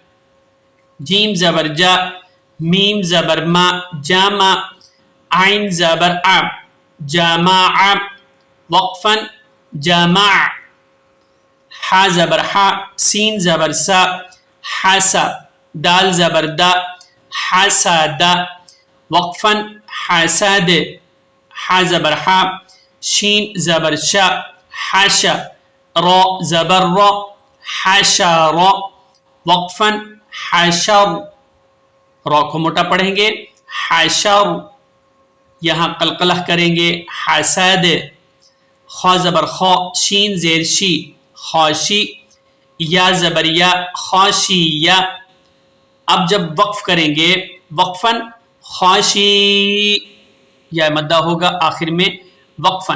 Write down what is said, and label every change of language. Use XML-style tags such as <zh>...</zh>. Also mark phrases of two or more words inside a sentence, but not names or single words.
<ur>جیم زبر جا، میم زبر ما، جامع، عین زبر ع، جامع، وقفن، جامع۔ حا زبر حا، سین زبر سا، حسا، دال زبر دا، حسد، وقفاً حسد، حا زبر حا، شین زبر شا، حشا، را زبر را، حشر، وقفاً حشر، را کو موٹا پڑھیں گے حشر، یہاں قلقلہ کریں گے حسد، خا زبر خا، شین زیر شی، خاشی، یا زبر یا، خاشیہ. اب جب وقف کریں گے وقفاً خاشی، یا مدہ ہوگا آخر میں وقفاً.</ur>